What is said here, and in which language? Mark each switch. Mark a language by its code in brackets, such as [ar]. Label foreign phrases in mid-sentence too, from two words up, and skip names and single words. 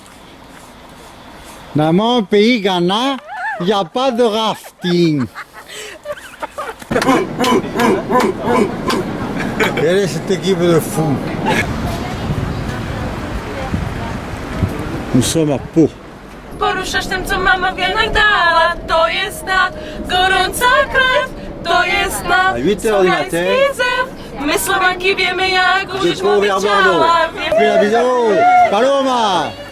[fr] Dans mon pays, Ghana, il n'y a pas de rafting. Quelle est cette équipe de fous? Nous sommes à Pau. [pl] Poruszasz tym, co mama wianek dała. To jest na gorąca krew. To jest na [fr] À 8 h du matin, [pl] my Słowianki wiemy, jak [fr] j'ai [pl] użyć [fr] trop vers Bordeaux. Fais la bisou. Paloma.